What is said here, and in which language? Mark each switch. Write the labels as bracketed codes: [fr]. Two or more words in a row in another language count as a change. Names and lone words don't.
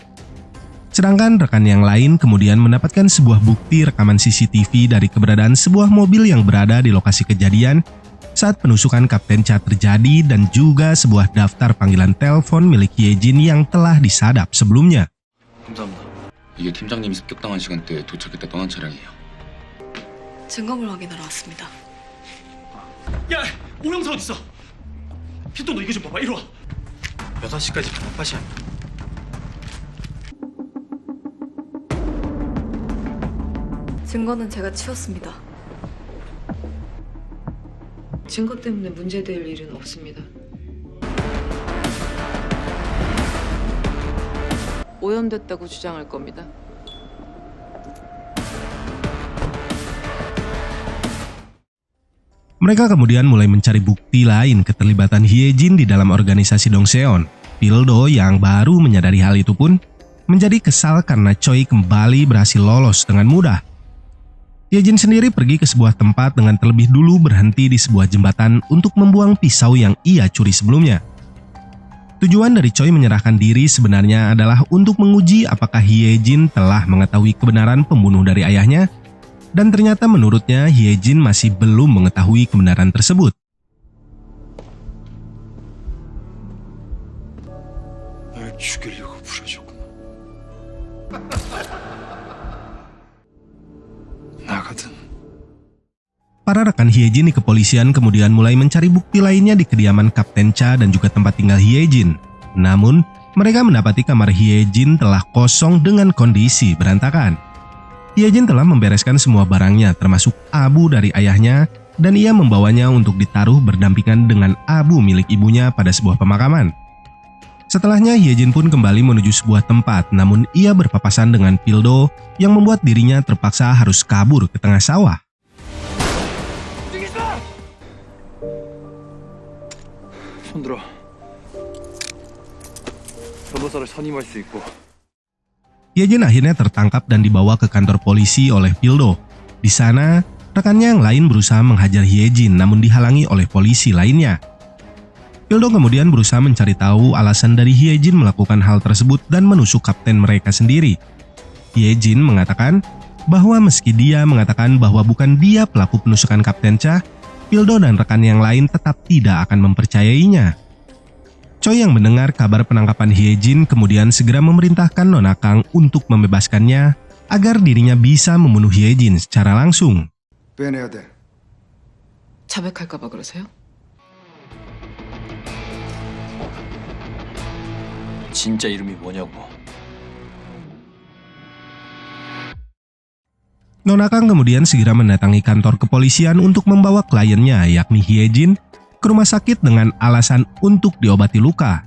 [id] Sedangkan rekan yang lain kemudian mendapatkan sebuah bukti rekaman CCTV dari keberadaan sebuah mobil yang berada di lokasi kejadian saat penusukan Kapten Cha terjadi dan juga sebuah daftar panggilan telepon milik Hyejin yang telah disadap sebelumnya. [ko] 감사합니다. 이게 팀장님이 습격당한 시간대에 도착했다 떠난 차량이에요. 증거물 확인하러 왔습니다. 야, 오영서 어딨어? 필도 너 이거 좀 봐봐. 이리 와. 6시까지 반납하시야. 증거는 제가 치웠습니다. 증거 때문에 문제될 일은 없습니다. 오염됐다고 주장할 겁니다. [id] Mereka kemudian mulai mencari bukti lain keterlibatan Hyejin di dalam organisasi Dongseon. Pildo yang baru menyadari hal itu pun menjadi kesal karena Choi kembali berhasil lolos dengan mudah. Hyejin sendiri pergi ke sebuah tempat dengan terlebih dulu berhenti di sebuah jembatan untuk membuang pisau yang ia curi sebelumnya. Tujuan dari Choi menyerahkan diri sebenarnya adalah untuk menguji apakah Hye-jin telah mengetahui kebenaran pembunuh dari ayahnya, dan ternyata menurutnya Hye-jin masih belum mengetahui kebenaran tersebut. [ko] 날 죽이려고 부르셨구나. 나거든. [id] Para rekan Hye-jin di kepolisian kemudian mulai mencari bukti lainnya di kediaman Kapten Cha dan juga tempat tinggal Hye-jin. Namun, mereka mendapati kamar Hye-jin telah kosong dengan kondisi berantakan. Hye-jin telah membereskan semua barangnya termasuk abu dari ayahnya dan ia membawanya untuk ditaruh berdampingan dengan abu milik ibunya pada sebuah pemakaman. Setelahnya Hye-jin pun kembali menuju sebuah tempat, namun ia berpapasan dengan Pildo yang membuat dirinya terpaksa harus kabur ke tengah sawah. [ko] 손들어. 변호사를 선임할 수 있고. [id] Hye-jin akhirnya tertangkap dan dibawa ke kantor polisi oleh Pildo. Di sana, rekannya yang lain berusaha menghajar Hye-jin namun dihalangi oleh polisi lainnya. Pildo kemudian berusaha mencari tahu alasan dari Hye-jin melakukan hal tersebut dan menusuk kapten mereka sendiri. Hye-jin mengatakan bahwa meski dia mengatakan bahwa bukan dia pelaku penusukan Kapten Cha, Pildo dan rekan yang lain tetap tidak akan mempercayainya. Choi yang mendengar kabar penangkapan Hye-jin kemudian segera memerintahkan Nona Kang untuk membebaskannya agar dirinya bisa membunuh Hye-jin secara langsung. [ko] 빼내야 돼. 자백할까봐 그러세요? 진짜 이름이 뭐냐고. [id] Nona Kang kemudian segera mendatangi kantor kepolisian untuk membawa kliennya yakni Hye-jin ke rumah sakit dengan alasan untuk diobati luka.